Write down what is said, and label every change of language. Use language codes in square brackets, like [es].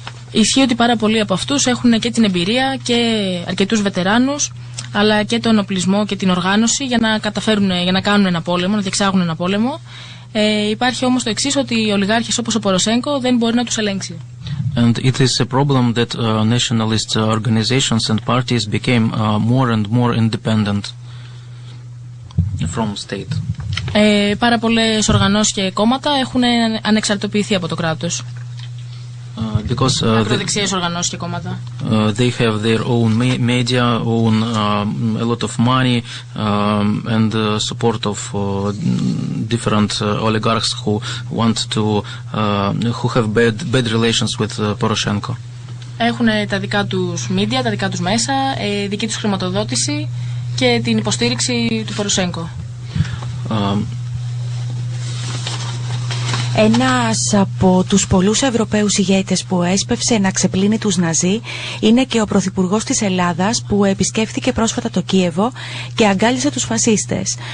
[el] Ισχύει ότι πάρα πολλοί από αυτούς έχουν και την εμπειρία και αρκετούς βετεράνους, αλλά και τον οπλισμό και την οργάνωση για να καταφέρουν, για να κάνουν ένα πόλεμο, να διεξάγουν ένα πόλεμο. Υπάρχει όμως το εξής, ότι οι ολιγάρχες όπως ο Ποροσέγκο δεν μπορεί να τους ελέγξει. [en] And it is a problem that nationalist organizations and parties became more and more independent from state. [el] Πάρα πολλές οργανώσεις και κόμματα έχουν ανεξαρτοποιηθεί από το κράτος. Ακροδεξιές οργανώσεις και κόμματα. [en] They have their own media, own a lot of money and support of different oligarchs who want to who have bad relations with Poroshenko. [el] Έχουν τα δικά τους media, τα δικά τους μέσα, δική τους χρηματοδότηση και την υποστήριξη του Ποροσέγκο. Ένας από τους πολλούς Ευρωπαίους ηγέτες που έσπευσε να ξεπλύνει τους Ναζί είναι και ο Πρωθυπουργός της Ελλάδας, που επισκέφθηκε πρόσφατα το Κίεβο και αγκάλισε τους φασίστες.